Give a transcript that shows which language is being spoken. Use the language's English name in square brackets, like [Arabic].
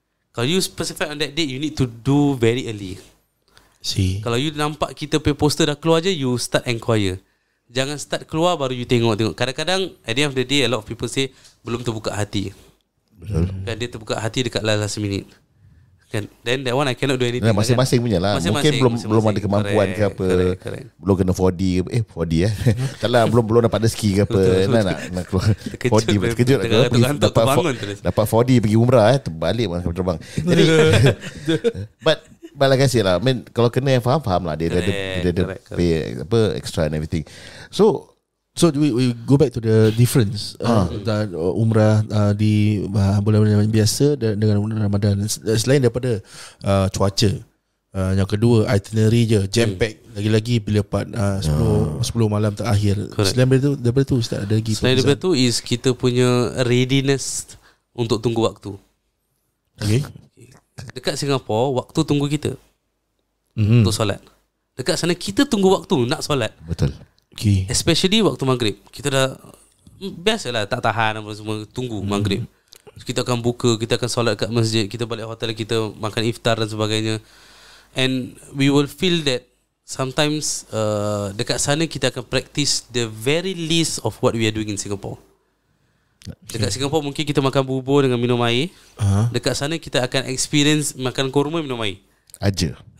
[Malay] Kalau [English] you specify on that date, you need to do very early. [Malay] Kalau you nampak kita punya poster dah keluar je, [English] you start enquire. [Malay] Jangan start keluar baru you tengok. [English] Kadang-kadang at the end of the day, a lot of people say [Malay] belum terbuka hati. Betul. Kan dia terbuka hati dekat [English] last minute. [Malay] Kan, [English] then that one I cannot do anything. [Malay] Masing-masing punya lah. Mungkin belum ada kemampuan ke apa. [English] Correct. [Malay] Belum kena 4D ke 4D taklah belum dapat rezeki ke apa. Nak keluar 4D terkejut dapat 4D pergi umrah terbalik mana terbang. Jadi [English] but like I say [Malay] lah, kalau kena yang faham lah, dia ada pay apa [English] extra and everything. So we go back to the difference [Malay] umrah di bulan-bulan biasa dengan bulan Ramadan. Selain daripada cuaca, Yang kedua itinerary je, jam pack. Lagi-lagi bila part 10 malam terakhir. Selain daripada tu Ustaz ada lagi. Selain daripada tu is kita punya readiness untuk tunggu waktu. Okay. Dekat Singapura waktu tunggu kita untuk solat. Dekat sana kita tunggu waktu nak solat. Betul. Okay. [English] Especially [Malay] waktu maghrib. Kita dah biasalah tak tahan apa semua, tunggu maghrib. Kita akan buka, kita akan solat kat masjid, kita balik hotel, kita makan iftar dan sebagainya. [English] And we will feel that sometimes [Malay] dekat sana kita akan [English] practice the very least of what we are doing in Singapore. [Malay] Dekat Singapore mungkin kita makan bubur dengan minum air. Dekat sana kita akan experience makan kurma minum air. Aja.